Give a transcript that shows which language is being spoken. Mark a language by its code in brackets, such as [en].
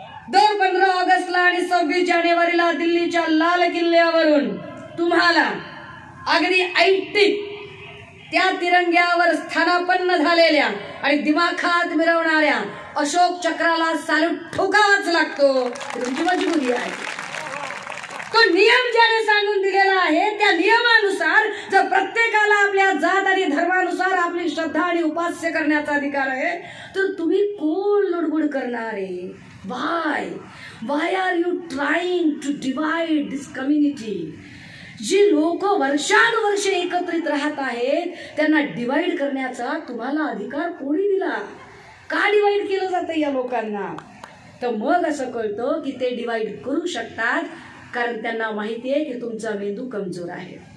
[mr] दर 15 ऑगस्टला आणि 26 जानेवारीला दिल्लीच्या लाल किल्ल्यावरून तुम्हाला अगदी ऐटिक त्या तिरंग्यावर स्थानापन्न झालेल्या आणि दिमाखात मिरवणाऱ्या अशोक चक्राला सॅल्यूट ठोकावाच लागतो. तुमची मजबुरी आहे. तो नियम ज्याने सांगून दिलेला आहे त्या नियमानुसार जर प्रत्येकाला आपल्या जात आणि धर्मानुसार आपली श्रद्धा आणि उपास्य करण्याचा अधिकार आहे, तर तुम्ही कोण लुडबुड करणारे? [en] Why are you trying to divide this community? [mr] जी लोक वर्षानुवर्षे एकत्रित राहत आहेत त्यांना डिवाइड करण्याचा तुम्हाला अधिकार कोणी दिला? का डिवाइड केलं जातं या लोकांना? तर मग असं कळतं की ते डिवाइड करू शकतात कारण त्यांना माहिती आहे की तुमचा मेंदू कमजोर आहे.